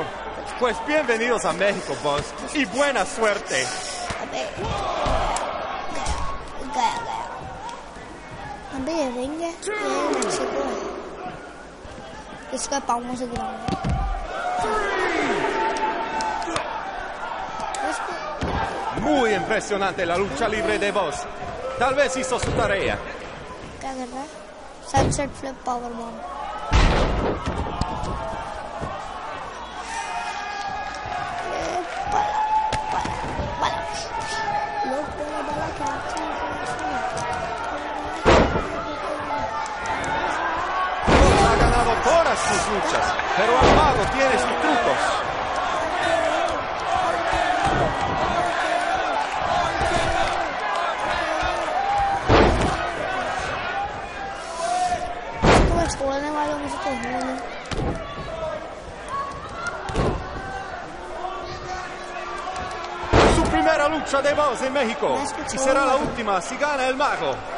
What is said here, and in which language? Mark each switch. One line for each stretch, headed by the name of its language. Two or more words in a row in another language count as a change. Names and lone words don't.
Spanish: Pues bienvenidos a México, Buzz, y buena suerte।
Hindi: गया अबे ये रिंग है, ये मैक्सिको है, इसका पाँवों से गिराऊंगा।
Spanish: Muy impresionante la lucha libre de Buzz। Tal vez hizo su tarea।
Hindi: क्या कर रहा है?
English: sunset flip power bomb.
Spanish: Ha ganado todas sus luchas, pero el mago tiene sus trucos।
Hindi: छोड़ने वालों में से तो हूँ नहीं।
Spanish: Su primera lucha de Buzz en México y será la última si gana el mago।